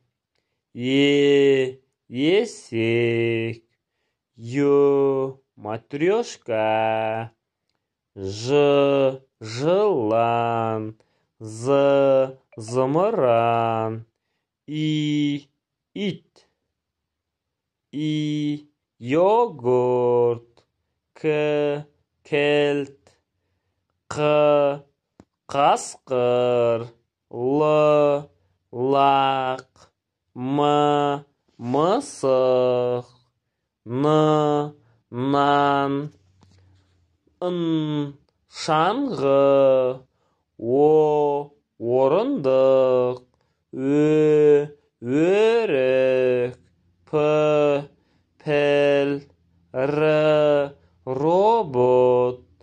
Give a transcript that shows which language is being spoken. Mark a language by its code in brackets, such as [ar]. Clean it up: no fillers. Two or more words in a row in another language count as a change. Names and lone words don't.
[kk] Есек. Ю. Матрешка. Ж. Жылан. З. Зымыран. И. Ит. И. Йогурт. К. Кілт. Қ. Қасқыр. Л. Лақ. М. мысық, нан, шаңғы, орындық, өрік, піл, робот,